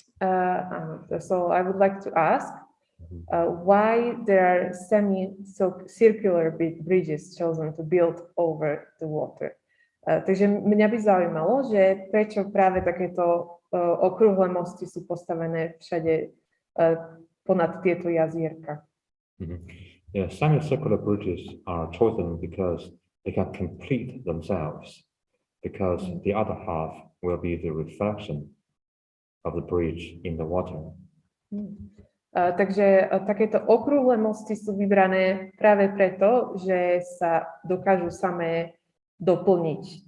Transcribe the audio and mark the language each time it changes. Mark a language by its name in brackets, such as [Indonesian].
[English] So I would like to ask why there are semi-circular bridges chosen to build over the water. [Slovak] Takže mňa by zaujímalo, že prečo práve takéto okrúhle mosty sú postavené všade ponad tieto jazierka. [English] Yeah, semicircular bridges are chosen because they can complete themselves, because the other half will be the reflection of the bridge in the water. [Slovak] Takže takéto okrúhle mosty sú vybrané práve preto, že sa dokážu samé doplniť.